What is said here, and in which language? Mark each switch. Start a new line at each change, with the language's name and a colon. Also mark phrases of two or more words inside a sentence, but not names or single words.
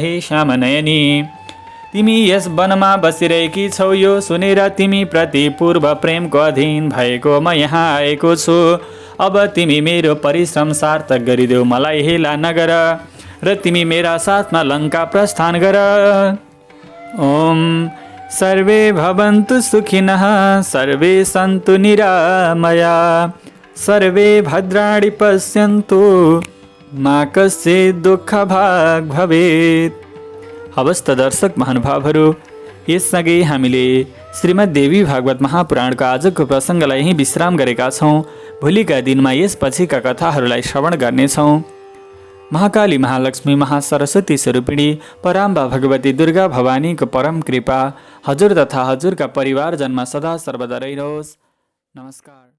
Nepali: हे श्यामनयनी, तिमी यस वनमा बसिरहेकी छौ। यो सुनेर तिमी प्रति पूर्व प्रेमको अधीन भएको म यहाँ आएको छु। अब तिमी मेरो परिश्रम सार्थक गरिदेऊ। मलाई हेला नगर र तिमी मेरा साथमा लङ्का प्रस्थान गर।
Sanskrit: ओम सर्वे भवन्तु सुखिनः, सर्वे सन्तु निरामया, सर्वे भद्राणि पश्यन्तु, मा कश्चित् दुःखभाग् भवेत्।
Nepali: हवस् त दर्शक महानुभावहरू, यससँगै हामीले श्रीमद् देवी भागवत महापुराणको आजको प्रसङ्गलाई यहीँ विश्राम गरेका छौँ। भोलिका दिनमा यसपछिका कथाहरूलाई श्रवण गर्नेछौँ। महाकाली, महालक्ष्मी, महासरस्वती स्वरूपिणी पराम्बा भगवती दुर्गा भवानीको परम कृपा हजुर तथा हजुरका परिवारजनमा सदा सर्वदा रहिरहोस्। नमस्कार।